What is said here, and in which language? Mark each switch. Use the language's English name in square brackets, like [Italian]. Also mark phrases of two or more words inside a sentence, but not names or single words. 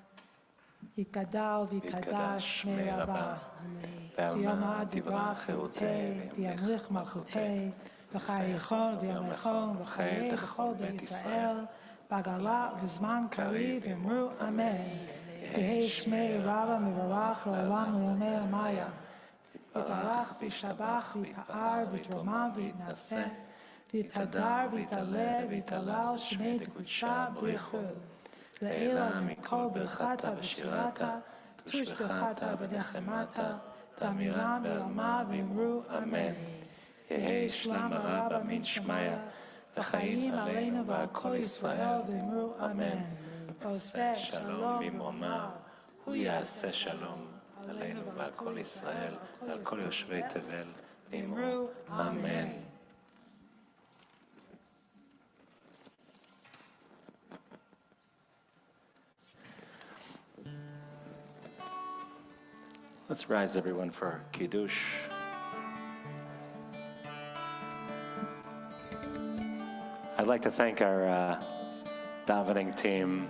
[Aramaic] יתגדל ויתקדש שמיה רבא. בעלמא די ברא כרעותיה, וימליך מלכותיה, בחייכון וביומיכון, ובחיי דכל בית ישראל, בעגלא ובזמן קריב ואמרו אמן. יהא שמיה רבא מברך לעלם ולעלמי עלמיא. יתברך וישתבח ויתפאר ויתרומם ויתנשא, ויתהדר ויתעלה ויתהלל שמיה דקודשא בריך הוא. לעלא מכל ברכתא ושירתא, תשבחתא ונחמתא, דאמירן בעלמא ואמרו אמן. יהא שלמא רבא מן שמיא, וחיים עלינו ועל כל ישראל ואמרו אמן. [Hebrew] עושה שלום במרומיו, הוא יעשה שלום. עלינו ועל כל ישראל, ועל כל יושבי תבל, [Aramaic] ואמרו אמן. [English] Let's rise, everyone, for Kiddush. I'd like to thank our davening team.